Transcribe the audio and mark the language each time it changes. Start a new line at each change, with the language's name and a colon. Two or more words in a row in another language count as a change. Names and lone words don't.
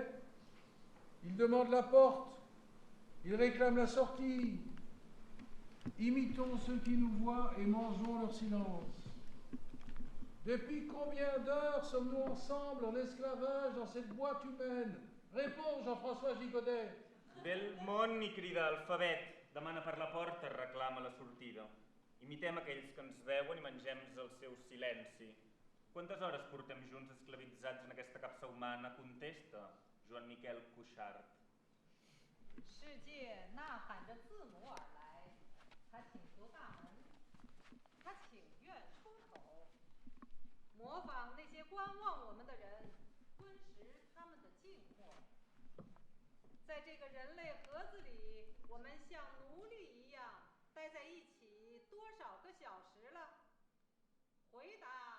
French: Il demande la porte, il réclame la sortie. Imitons ceux qui nous voient et mangeons leur silence. Depuis combien d'heures sommes-nous ensemble en esclavage dans cette boîte humaine? Réponds, Jean-François Gigodet.
Catalan: Ve el món i crida alfabet, demana per la porta, reclama la sortida. Imitem aquells que ens veuen i mengem el seu silenci. Quantes hores portem junts esclavitzats en aquesta capsa humana? Contesta Joan Miquel Cuixart.
Chinese: 世界呐喊着字母而来，他请求大门，他请愿出口，模仿那些观望我们的人，吞食他们的静默。在这个人类盒子里，我们像奴隶一样待在一起多少个小时了？回答。